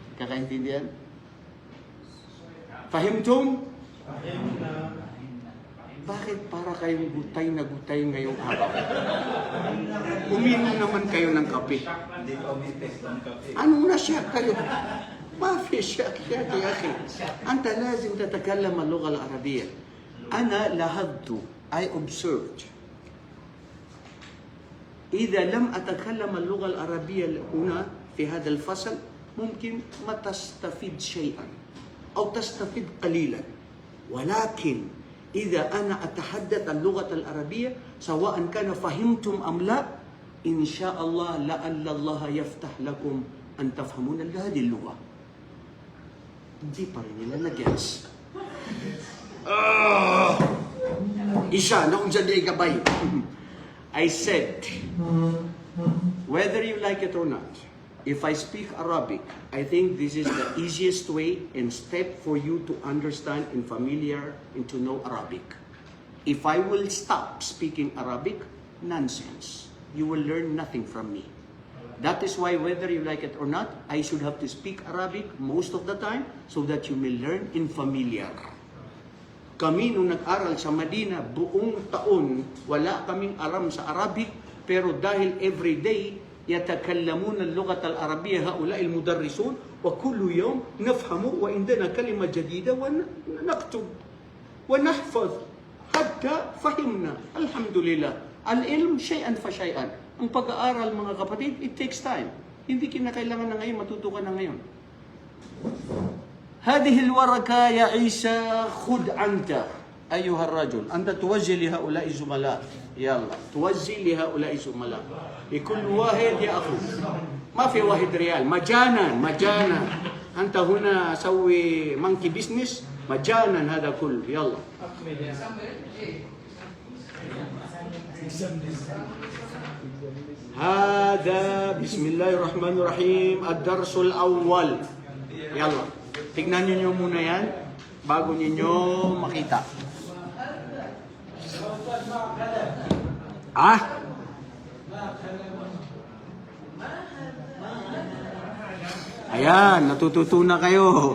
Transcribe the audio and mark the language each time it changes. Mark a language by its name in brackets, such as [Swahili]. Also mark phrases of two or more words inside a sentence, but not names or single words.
[Filipino] Kakaintindihan? Fahimtum? Bakit para kayong gutay na gutay ngayong araw? Uminom naman kayo ng kape. Ano na siya kayo? [Arabic] ما في شك يا أخي أنت لازم تتكلم اللغة العربية. أنا لاحظت [English] I observed [Arabic] إذا لم أتكلم اللغة العربية هنا في هذا الفصل ممكن ما تستفيد شيئا أو تستفيد قليلا، ولكن إذا أنا أتحدث اللغة العربية سواء كان فهمتم أم لا إن شاء الله لعل الله يفتح لكم أن تفهمون هذه اللغة. [Filipino] Hindi pa rin nila na-gets. Isa, naunsan di gabay. [English] I said, whether you like it or not, if I speak Arabic, I think this is the easiest way and step for you to understand and familiar and to know Arabic. If I will stop speaking Arabic, nonsense. You will learn nothing from me. That is why whether you like it or not, I should have to speak Arabic most of the time so that you may learn in familiar. [Filipino] Kami nung nag-aral sa Medina, buong taon, wala kaming aram sa Arabic, pero dahil everyday, [Arabic] يتكلمون اللغة العربية هؤلاء المدرسون وكل يوم نفهم وعندنا كلمة جديدة ونكتب ونحفظ حتى فهمنا. الحمد لله. العلم شيئا فشيئا. [Filipino] Ang pag-aaral, mga kapatid, [English] it takes time. [Filipino] Hindi kinakailangan na ngayon, matuto ka na ngayon. [Arabic] هذه الورقة يا عيسى خذ أنت أيها الرجل أنت توجه لهؤلاء الزملاء يلا توجه لهؤلاء الزملاء لكل واحد يأخذ ما في واحد ريال مجانا مجانا أنت هنا سوي [English] monkey business [Arabic] مجانا هذا كله يلا هذا بسم الله الرحمن الرحيم الدرس الأول يلا [Filipino] tignan niyo muna yan bago niyo makita. Ayan, natututo na kayo.